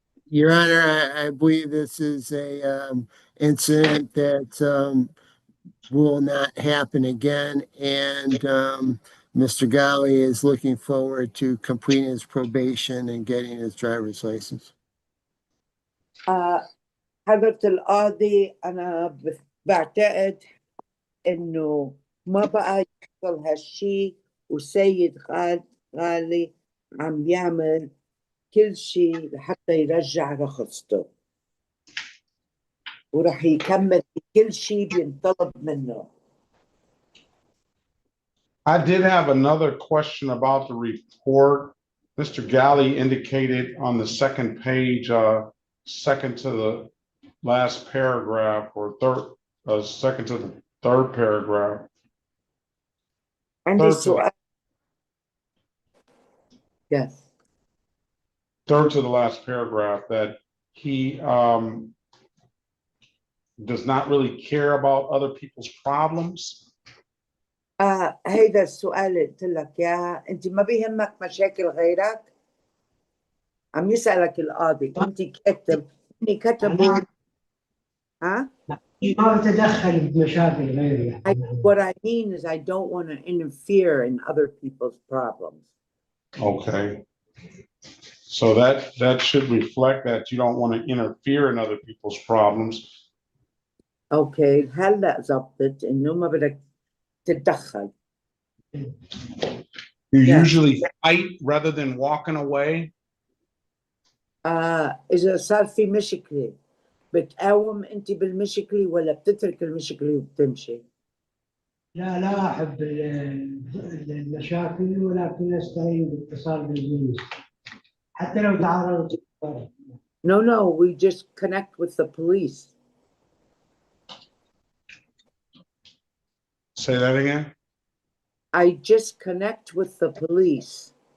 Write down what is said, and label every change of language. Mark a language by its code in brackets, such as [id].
[en] Your Honor, I believe this is a incident that will not happen again, and Mr. Ghali is looking forward to completing his probation and getting his driver's license. [ar] حضرة القاضي أنا بعتقد إنه ما بقى يحصل هالشي، والسيد قال لي عم يعمل كل شيء لحتى يرجع رخصته وراح يكمل كل شيء بينطلب منه. [en] I did have another question about the report. Mr. Galley indicated on the second page, second to the last paragraph or third, second to the third paragraph. [ar] عندي سؤال. [en] Yes. Third to the last paragraph that he does not really care about other people's problems. [ar] هيدا السؤال اللي قلت لك اياه، انت ما بيهمك مشاكل غيرك؟ عم يسألك القاضي، انت كتبوا ها؟ ما بتدخل بمشاكل غيري. [en] What I mean is I don't want to interfere in other people's problems. Okay. So that should reflect that you don't want to interfere in other people's problems. [ar] Okay, هلا زبطت انه ما بدك تتدخل. [en] You usually fight rather than walking away. [ar] إذا صار في مشكلة بتقاوم أنت بالمشكلة ولا بتترك المشكلة وبتمشي؟ لا أحب المشاكل ولكن أستعين باتصال بالبوليس حتى لو تعرضت. [en] No, we just connect with the police. Say that again? I just connect with the police.